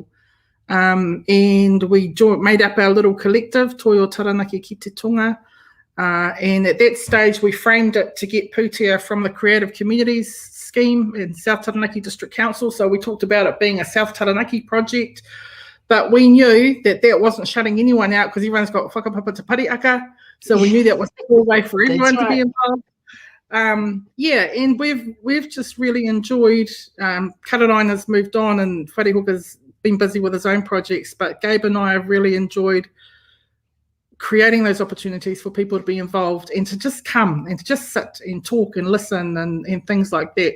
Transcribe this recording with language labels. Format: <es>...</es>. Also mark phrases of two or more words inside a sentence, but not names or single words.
<en>And we made up our little collective, Toi Taranaki ki Te Tonga. And at that stage, we framed it to get pūtea from the Creative Communities scheme in South Taranaki District Council. So we talked about it being a South Taranaki project, but we knew that wasn't shutting anyone out, because everyone's got</en> <mi>whakapapa te pariaka.</mi> <en>So we knew that was the way for everyone to be involved. And we've just really enjoyed. Kararaina's moved on, and Wharehoka's been busy with his own projects, but Gabe and I have really enjoyed creating those opportunities for people to be involved, and to just come and to just sit and talk and listen and things like that.</en>